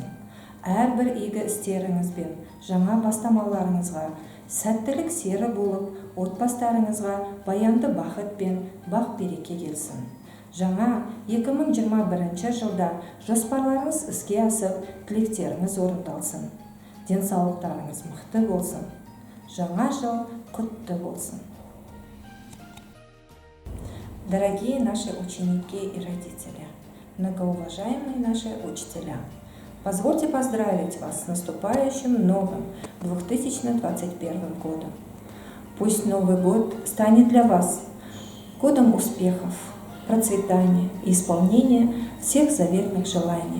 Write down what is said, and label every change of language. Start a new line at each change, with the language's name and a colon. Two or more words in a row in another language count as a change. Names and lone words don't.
Kazakh: Әрбір игі істеріңіз бен жаңа бастамаларыңызға сәттілік сері болып, отбастарыңызға баянды бақыт пен бақ-береке келсін. Жаңа 2021 жылда жоспарларыңыз іске асып, тілектеріңіз орындалсын. Денсаулықтарыңыз мықты болсын. Жаңа жыл құтты болсын.
Russian: Дорогие наши ученики и родители, многоуважаемые наши учителя, позвольте поздравить вас с наступающим новым 2021 годом. Пусть Новый год станет для вас годом успехов, процветания и исполнения всех заветных желаний.